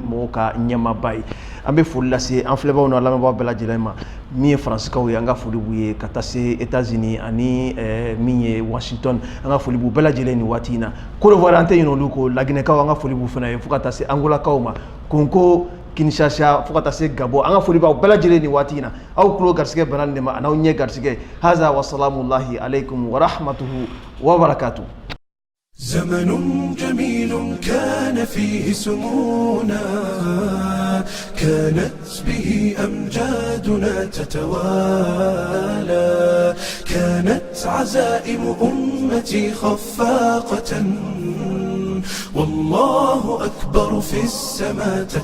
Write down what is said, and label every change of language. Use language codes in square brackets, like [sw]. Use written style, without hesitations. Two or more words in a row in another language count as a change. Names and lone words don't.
[bm] mɔgɔw ka ɲɛmaaba ye an bɛ foli lase an filɛbagaw n'a lamɛnbagaw bɛɛ lajɛlen ma min ye faransikaw ye an ka foli b'u ye ka taa se États-Unis ani min ye Washington an ka foli b'u bɛɛ lajɛlen nin waati in na Côte d'Ivoire an tɛ ɲinɛ olu ko Laginɛkaw an ka foli b'u fana ye fo ka taa se Angolakaw ma Konko Kinshasa fo ka taa se Gabon an ka foli b'aw bɛɛ lajɛlen nin waati in na aw tulo garisigɛ bana nin de ma a n'aw ɲɛ garisigɛ haza [ar] وسلام الله عليكم ورحمته وبركاته. زمن جميل كان فيه سمونا كانت به أمجادنا تتوالى كانت عزائم أمتي خفاقة والله أكبر في السماء